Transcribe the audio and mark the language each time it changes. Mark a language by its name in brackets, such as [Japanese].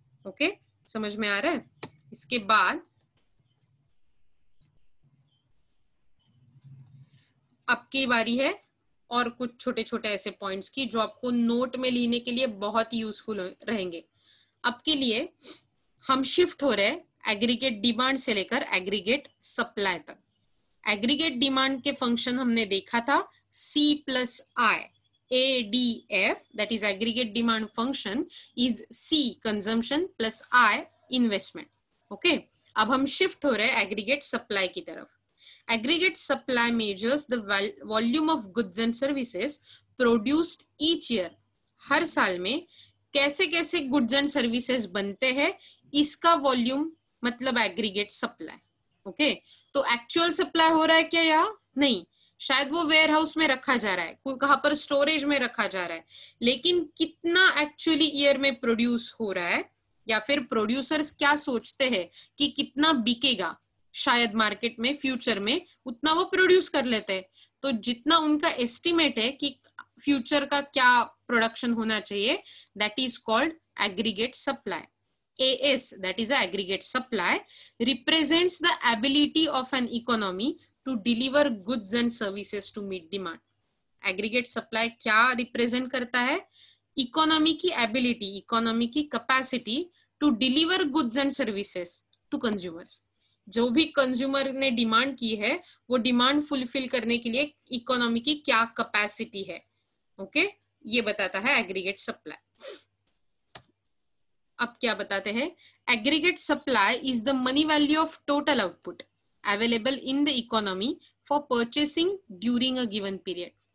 [Hindi] Okay, समझ में आ रहा है? इसके बाद आपकी बारी है और कुछ छोटे छोटे ऐसे पॉइंट्स की जो आपको नोट में लिखने के लिए बहुत यूजफुल रहेंगे। आपके लिए हम शिफ्ट हो रहे हैं एग्रीगेट डिमांड से लेकर एग्रीगेट सप्लाई तक। एग्रीगेट डिमांड के फंक्शन हमने देखा था [English] C+I, ADF, that is aggregate demand function is C consumption plus I investment. [Hindi] Okay, अब हम शिफ्ट हो रहे हैं एग्रीगेट सप्लाई की तरफ। [English] Aggregate supply measures the volume of goods and services produced each year. [Hindi] हर साल में कैसे कैसे गुड्स एंड सर्विसेज बनते हैं, इसका वॉल्यूम मतलब एग्रीगेट सप्लाई। ओके, तो एक्चुअल सप्लाई हो रहा है क्या या नहीं? शायद वो वेयर हाउस में रखा जा रहा है, कहाँ पर स्टोरेज में रखा जा रहा है, लेकिन कितना एक्चुअली ईयर में प्रोड्यूस हो रहा है, या फिर प्रोड्यूसर्स क्या सोचते हैं कि कितना बिकेगा शायद मार्केट में फ्यूचर में, उतना वो प्रोड्यूस कर लेते हैं। तो जितना उनका एस्टिमेट है कि फ्यूचर का क्या प्रोडक्शन होना चाहिए, [English] that is called [Hindi] aggregate supply. [English] AS, that is aggregate supply, represents the ability of an economy to deliver goods and services to meet demand. [Hindi] Aggregate supply क्या represent करता है? इकोनॉमी की [English] ability, economy की capacity to deliver goods and services to consumers. [Hindi] जो भी consumer ने demand की है, वो डिमांड फुलफिल करने के लिए इकोनॉमी की क्या कैपेसिटी है। ओके, ये बताता है एग्रीगेट सप्लाई। अब क्या बताते हैं? [English] Aggregate supply is the money value of total output available in the economy for purchasing during a given period.